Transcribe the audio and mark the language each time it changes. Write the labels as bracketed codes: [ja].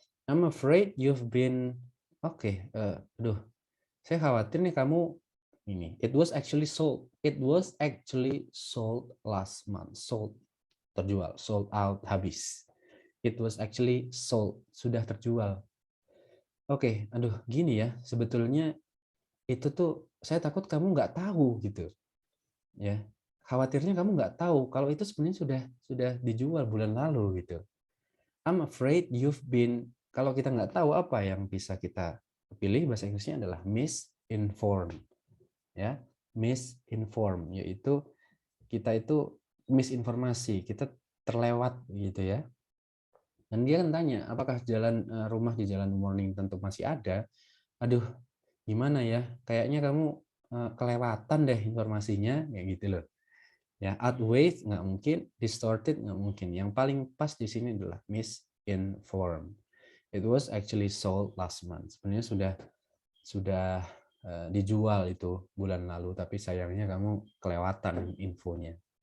[en] I'm afraid you've been, [id] aduh, saya khawatir nih kamu ini. [en] It was actually sold. It was actually sold last month. Sold, [id] terjual, [en] sold out, [id] habis. [en] It was actually sold, [id] sudah terjual. Oke, aduh, gini ya, sebetulnya itu tuh saya takut kamu nggak tahu gitu, ya. Khawatirnya kamu nggak tahu kalau itu sebenarnya sudah dijual bulan lalu gitu. [en] I'm afraid you've been, [id] kalau kita nggak tahu apa yang bisa kita pilih, bahasa Inggrisnya adalah misinformed, ya. Misinformed yaitu kita itu misinformasi, kita terlewat gitu ya. Dan dia kan tanya, apakah rumah di Jalan Mornington tentu masih ada? Aduh, gimana ya? Kayaknya kamu kelewatan deh informasinya, kayak gitu loh. Ya, outweighed nggak mungkin, distorted nggak mungkin. Yang paling pas di sini adalah misinformed. [en] It was actually sold last month. [id] Sebenarnya sudah dijual itu bulan lalu, tapi sayangnya kamu kelewatan infonya.